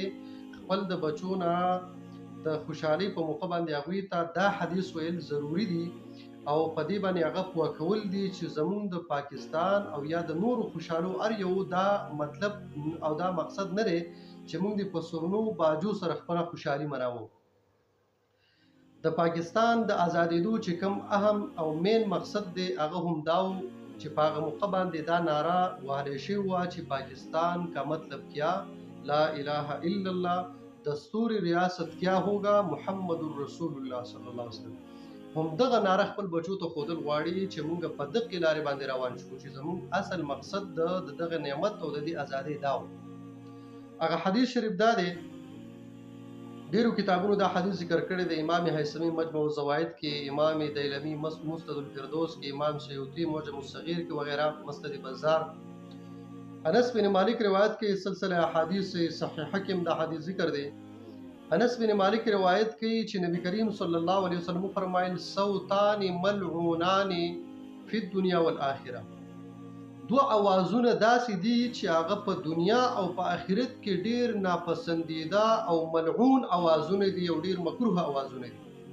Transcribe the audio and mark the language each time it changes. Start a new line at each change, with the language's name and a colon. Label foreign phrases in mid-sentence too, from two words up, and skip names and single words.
Pashto: خپل د بچو نه د خوشحالۍ په موقع باندې هغوی ته دا حدیث ویل ضروري دي او په دې باندې هغه پوه کول دي چې زمونږ د پاکستان او یا د نورو خوشحالو هر یو دا مطلب او دا مقصد نه دی چې موږ د په سورنو باجو سره خپله خوشحالي مناوو. د پاکستان د ازادېدو چې کوم اهم او مین مقصد دی هغه هم دا و چې په هغه موقع باندې دا ناره وهلی شوې وه چې
Urdu: پاکستان کا مطلب کیا،
Arabic: لا اله الا الله،
Urdu: دستور ریاست کیا ہوگا،
Arabic: محمد رسول الله صلی الله علیه وسلم.
Pashto: هم دغه ناره خپل بچو ته ښودل غواړي چې موږ په دغې لارې باندې روان شو چې زموږ اصل مقصد د دغه نعمت او د دې ازادۍ دا و. هغه حدیث شریف دا دی، ډېرو کتابونو دا حدیث ذکر کړی دی. امام حیثمي مجموع الزوائد کې، امام دیلمي مسند الفردوس کې، امام سیوطي معجم الصغیر کې وغیرہ، مسند بزار. انس بن مالک روایت کې سلسله احادیث صحیحه کې دا حدیث ذکر دی. انس بن مالک روایت کوي چې نبی کریم صلی الله علیه وسلم فرمایل
Arabic: صوتان ملعونان فی الدنیا والآخره،
Pashto: دو اوازونه داسې دي چې هغه په دنیا او په آخرت کې ډیر ناپسندیده او ملعون اوازونه دي او ډیر مکروه اوازونه دي.